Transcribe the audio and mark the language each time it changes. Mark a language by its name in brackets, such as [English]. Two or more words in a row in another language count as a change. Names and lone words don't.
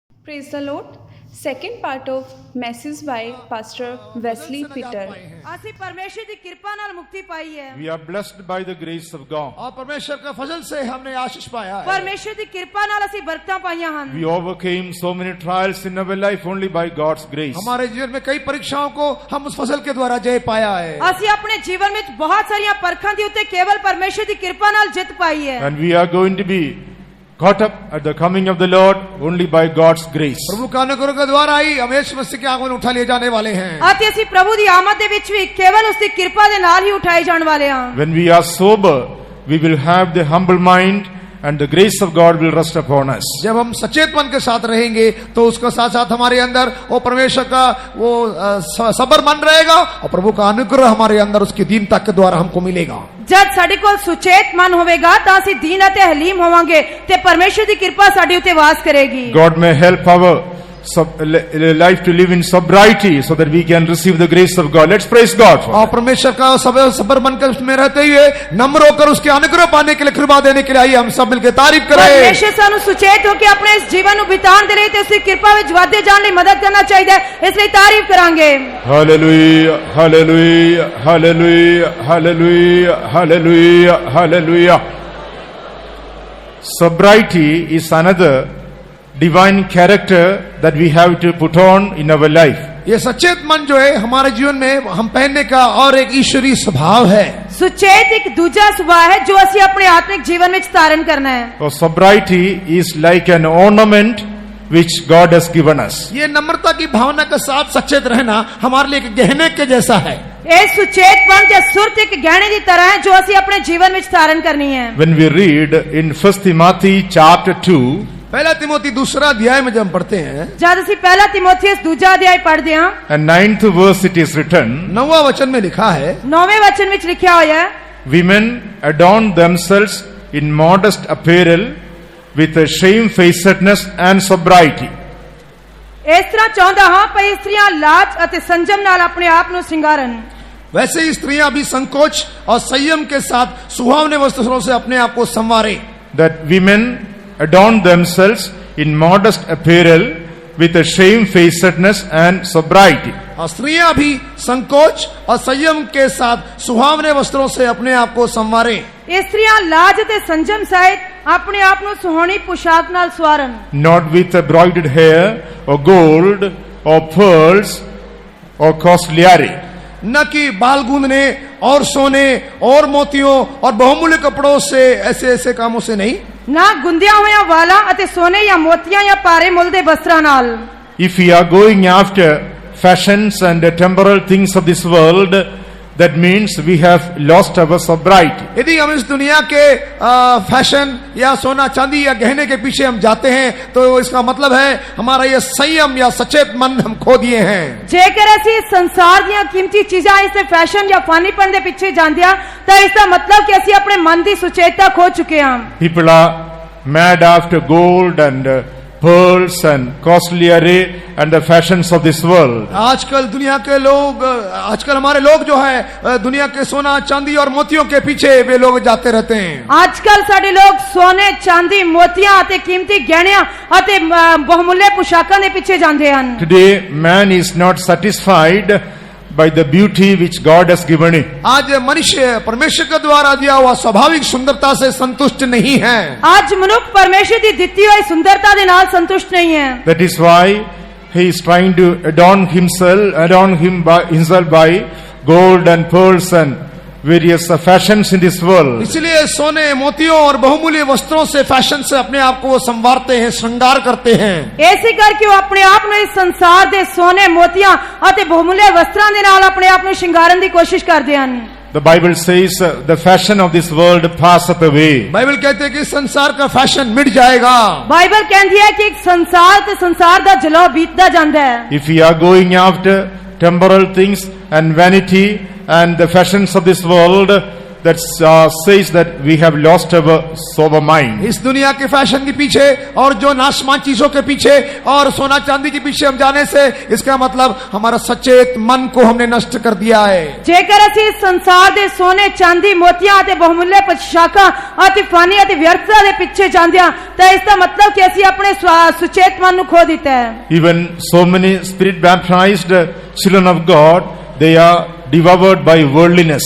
[English] Praise the Lord. Second part of message by Pastor Wesley Peter. [Punjabi] ਅਸੀਂ ਪਰਮੇਸ਼ਰ ਦੀ ਕਿਰਪਾ ਨਾਲ ਮੁਕਤੀ ਪਾਈ ਹੈ। [English] We are blessed by the grace of God. [Hindi] और परमेश्वर का फजल से हमने आशीष पाया है। [Punjabi] ਪਰਮੇਸ਼ਰ ਦੀ ਕਿਰਪਾ ਨਾਲ ਅਸੀਂ ਬਰਕਤਾਂ ਪਾਈਆਂ ਹਨ। [English] We overcame so many trials in our life only by God's grace. [Hindi] हमारे जीवन में कई परीक्षाओं को हम उस फजल के द्वारा जय पाया है। [Punjabi] ਅਸੀਂ ਆਪਣੇ ਜੀਵਨ ਵਿੱਚ ਬਹੁਤ ਸਾਰੀਆਂ ਪਰਖਾਂ ਦੇ ਉੱਤੇ ਕੇਵਲ ਪਰਮੇਸ਼ਰ ਦੀ ਕਿਰਪਾ ਨਾਲ ਜਿੱਤ ਪਾਈ ਹੈ। [English] And we are going to be caught up at the coming of the Lord only by God's grace. [Hindi] प्रभु का अनुग्रह के द्वारा ही हम यीशु मसीह के आगमन उठा लिए जाने वाले हैं। [Punjabi] ਅਤੇ ਅਸੀਂ ਪ੍ਰਭੂ ਦੀ ਆਮਦ ਦੇ ਵਿੱਚ ਵੀ ਕੇਵਲ ਉਸ ਦੀ ਕਿਰਪਾ ਦੇ ਨਾਲ ਹੀ ਉਠਾਏ ਜਾਣ ਵਾਲੇ ਹਾਂ। [English] When we are sober, we will have the humble mind and the grace of God will rest upon us. [Hindi] जब हम सचेत मन के साथ रहेंगे तो उसके साथ साथ हमारे अंदर वो परमेश्वर का वो सबर मन रहेगा और प्रभु का अनुग्रह हमारे अंदर उसकी दीनता के द्वारा हमको मिलेगा। [Punjabi] ਜਦ ਸਾਡੇ ਕੋਲ ਸੁਚੇਤ ਮਨ ਹੋਵੇਗਾ ਤਾਂ ਅਸੀਂ ਦੀਨ ਅਤੇ ਹਲੀਮ ਹੋਵਾਂਗੇ ਤੇ ਪਰਮੇਸ਼ਰ ਦੀ ਕਿਰਪਾ ਸਾਡੇ ਉੱਤੇ ਵਾਸ ਕਰੇਗੀ। [English] God may help our life to live in sobriety so that we can receive the grace of God. Let's praise God for [Hindi] और परमेश्वर का सबर मन कर में रहते हुए नम्र होकर उसके अनुग्रह पाने के लिए कृपा देने के लिए आइए हम सब मिलकर तारीफ करें। [Punjabi] ਪਰਮੇਸ਼ਰ ਸਾਨੂੰ ਸੁਚੇਤ ਹੋ ਕੇ ਆਪਣੇ ਇਸ ਜੀਵਨ ਨੂੰ ਬਿਤਾਉਣ ਦੇ ਲਈ ਤੇ ਉਸ ਦੀ ਕਿਰਪਾ ਵਿੱਚ ਵਾਧੇ ਜਾਣ ਲਈ ਮਦਦ ਕਰਨਾ ਚਾਹੀਦਾ ਹੈ। ਇਸ ਲਈ ਤਾਰੀਫ ਕਰਾਂਗੇ। [English] Hallelujah, hallelujah, hallelujah, hallelujah, hallelujah, hallelujah. Sobriety is another divine character that we have to put on in our life. [Hindi] ये सचेत मन जो है हमारे जीवन में हम पहनने का और एक ईश्वरीय स्वभाव है। [Punjabi] ਸੁਚੇਤ ਇੱਕ ਦੂਜਾ ਸੁਭਾਅ ਹੈ ਜੋ ਅਸੀਂ ਆਪਣੇ ਆਤਮਿਕ ਜੀਵਨ ਵਿੱਚ ਧਾਰਨ ਕਰਨਾ ਹੈ। [English] So sobriety is like an ornament which God has given us. [Hindi] ये नम्रता की भावना के साथ सचेत रहना हमारे लिए एक गहने के जैसा है। [Punjabi] ਇਹ ਸੁਚੇਤਪਨ ਜਾਂ ਸੁਰਤ ਇੱਕ ਗਹਿਣੇ ਦੀ ਤਰ੍ਹਾਂ ਹੈ ਜੋ ਅਸੀਂ ਆਪਣੇ ਜੀਵਨ ਵਿੱਚ ਧਾਰਨ ਕਰਨੀ ਹੈ। [English] When we read in 1 Timothy chapter 2, [Hindi] पहला तिमोथी दूसरा अध्याय में जब हम पढ़ते हैं [Punjabi] ਜਦ ਅਸੀਂ ਪਹਿਲਾ ਤਿਮੋਥੀਅਸ ਦੂਜਾ ਅਧਿਆਇ ਪੜ੍ਹਦੇ ਹਾਂ [English] and 9th verse it is written, [Hindi] 9वां वचन में लिखा है [Punjabi] 9वें वचन ਵਿੱਚ ਲਿਖਿਆ ਹੋਇਆ ਹੈ [English] women adorn themselves in modest apparel with a shamefacedness and sobriety. [Punjabi] ਇਸ ਤਰ੍ਹਾਂ ਚਾਹੁੰਦਾ ਹਾਂ ਕਿ ਇਸਤਰੀਆਂ ਲਾਜ ਅਤੇ ਸੰਜਮ ਨਾਲ ਆਪਣੇ ਆਪ ਨੂੰ ਸ਼ਿੰਗਾਰਨ। [Hindi] वैसे ही स्त्रियां भी संकोच और संयम के साथ सुहावने वस्त्रों से अपने आप को संवारें। [English] That women adorn themselves in modest apparel with a shamefacedness and sobriety. [Hindi] और स्त्रियां भी संकोच और संयम के साथ सुहावने वस्त्रों से अपने आप को संवारें। [Punjabi] ਇਸਤਰੀਆਂ ਲਾਜ ਅਤੇ ਸੰਜਮ ਸਹਿਤ ਆਪਣੇ ਆਪ ਨੂੰ ਸੁਹਾਵਣੀ ਪੁਸ਼ਾਕ ਨਾਲ ਸਵਾਰਨ। [English] Not with a broided hair or gold or pearls or costly. [Hindi] न कि बाल गूंदने और सोने और मोतियों और बहुमूल्य कपड़ों से ऐसे ऐसे कामों से नहीं। [Punjabi] ਨਾ ਗੁੰਦਿਆਂ ਹੋਇਆਂ ਵਾਲਾਂ ਅਤੇ ਸੋਨੇ ਜਾਂ ਮੋਤੀਆਂ ਜਾਂ ਭਾਰੇ ਮੁੱਲ ਦੇ ਵਸਤਰਾਂ ਨਾਲ। [English] If we are going after fashions and temporal things of this world, that means we have lost our sobriety. [Hindi] यदि हम इस दुनिया के फैशन या सोना चांदी या गहने के पीछे हम जाते हैं तो इसका मतलब है हमारा ये संयम या सचेत मन हम खो दिए हैं। [Punjabi] ਜੇਕਰ ਅਸੀਂ ਸੰਸਾਰ ਦੀਆਂ ਕੀਮਤੀ ਚੀਜ਼ਾਂ ਇਸ ਦੇ ਫੈਸ਼ਨ ਜਾਂ ਫਾਨੀਪਨ ਦੇ ਪਿੱਛੇ ਜਾਂਦੇ ਹਾਂ ਤਾਂ ਇਸ ਦਾ ਮਤਲਬ ਕਿ ਅਸੀਂ ਆਪਣੇ ਮਨ ਦੀ ਸੁਚੇਤਤਾ ਖੋ ਚੁੱਕੇ ਹਾਂ। [English] People are mad after gold and pearls and costly array and the fashions of this world. [Hindi] आजकल दुनिया के लोग आजकल हमारे लोग जो है दुनिया के सोना चांदी और मोतियों के पीछे वे लोग जाते रहते हैं। [Punjabi] ਅੱਜਕੱਲ ਸਾਡੇ ਲੋਕ ਸੋਨੇ ਚਾਂਦੀ ਮੋਤੀਆਂ ਅਤੇ ਕੀਮਤੀ ਗਹਿਣਿਆਂ ਅਤੇ ਬਹੁਮੁੱਲੇ ਪੁਸ਼ਾਕਾਂ ਦੇ ਪਿੱਛੇ ਜਾਂਦੇ ਹਨ। [English] Today man is not satisfied by the beauty which God has given him. [Hindi] आज मनुष्य परमेश्वर के द्वारा दिया हुआ स्वाभाविक सुंदरता से संतुष्ट नहीं है। [Punjabi] ਅੱਜ ਮਨੁੱਖ ਪਰਮੇਸ਼ਰ ਦੀ ਦਿੱਤੀ ਹੋਈ ਸੁੰਦਰਤਾ ਦੇ ਨਾਲ ਸੰਤੁਸ਼ਟ ਨਹੀਂ ਹੈ। [English] That is why he is trying to adorn himself by gold and pearls and various fashions in this world. [Hindi] इसलिए सोने मोतियों और बहुमूल्य वस्त्रों से फैशन से अपने आप को संवारते हैं श्रृंगार करते हैं। [Punjabi] ਇਸੇ ਕਰਕੇ ਉਹ ਆਪਣੇ ਆਪ ਨੂੰ ਇਸ ਸੰਸਾਰ ਦੇ ਸੋਨੇ ਮੋਤੀਆਂ ਅਤੇ ਬਹੁਮੁੱਲੇ ਵਸਤਰਾਂ ਦੇ ਨਾਲ ਆਪਣੇ ਆਪ ਨੂੰ ਸ਼ਿੰਗਾਰਨ ਦੀ ਕੋਸ਼ਿਸ਼ ਕਰਦੇ ਹਨ। [English] The Bible says the fashion of this world passeth away. [Hindi] बाइबल कहते हैं कि संसार का फैशन मिट जाएगा। [Punjabi] ਬਾਈਬਲ ਕਹਿੰਦੀ ਹੈ ਕਿ ਇੱਕ ਸੰਸਾਰ ਤੇ ਸੰਸਾਰ ਦਾ ਜਲੌ ਬੀਤਦਾ ਜਾਂਦਾ ਹੈ। [English] If we are going after temporal things and vanity and the fashions of this world, that says that we have lost our sober mind. [Hindi] इस दुनिया के फैशन के पीछे और जो नाशमान चीजों के पीछे और सोना चांदी के पीछे हम जाने से इसका मतलब हमारा सचेत मन को हमने नष्ट कर दिया है। [Punjabi] ਜੇਕਰ ਅਸੀਂ ਇਸ ਸੰਸਾਰ ਦੇ ਸੋਨੇ ਚਾਂਦੀ ਮੋਤੀਆਂ ਅਤੇ ਬਹੁਮੁੱਲੇ ਪੋਸ਼ਾਕਾਂ ਅਤੇ ਫਾਨੀ ਅਤੇ ਵਿਅਰਥਤਾ ਦੇ ਪਿੱਛੇ ਜਾਂਦੇ ਹਾਂ ਤਾਂ ਇਸ ਦਾ ਮਤਲਬ ਕਿ ਅਸੀਂ ਆਪਣੇ ਸੁਚੇਤ ਮਨ ਨੂੰ ਖੋ ਦਿੱਤਾ ਹੈ। [English] Even so many spirit baptized children of God, they are devoured by worldliness.